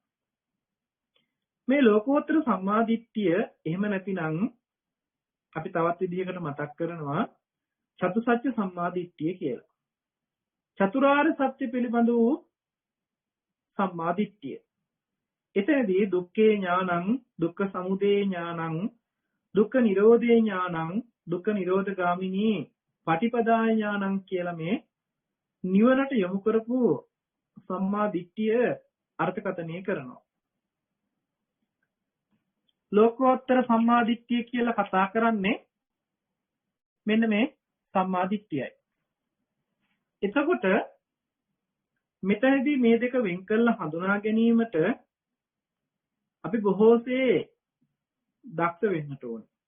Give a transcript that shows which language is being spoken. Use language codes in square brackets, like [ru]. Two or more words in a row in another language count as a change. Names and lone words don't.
[si] මේ ලෝකෝත්තර සම්මාදිට්ඨිය එහෙම නැතිනම් අපි තවත් විදිහකට මතක් කරනවා චතුසත්‍ය සම්මාදිට්ඨිය කියලා. චතුරාර්ය සත්‍ය පිළිබඳ වූ සම්මාදිට්ඨිය. [pi] එතනදී දුක්ඛේ ඥානං, දුක්ඛ සමුදය ඥානං, දුක්ඛ නිරෝධේ ඥානං, දුක්ඛ නිරෝධගාමිනී පටිපදා ඥානං [si] කියලා මේ නිවනට යොමු කරපු සම්මාදිට්ඨිය අර්ථකථනය කරනවා. ලෝකෝත්තර සම්මාදිට්ඨිය කියලා කතා කරන්නේ මෙන්න මේ සම්මාදිට්ඨියයි. එතකොට මෙතනදී මේ දෙක වෙන් කරලා හඳුනා ගැනීමට අපි බොහෝසේ දක්ෂ වෙන්නට ඕනේ.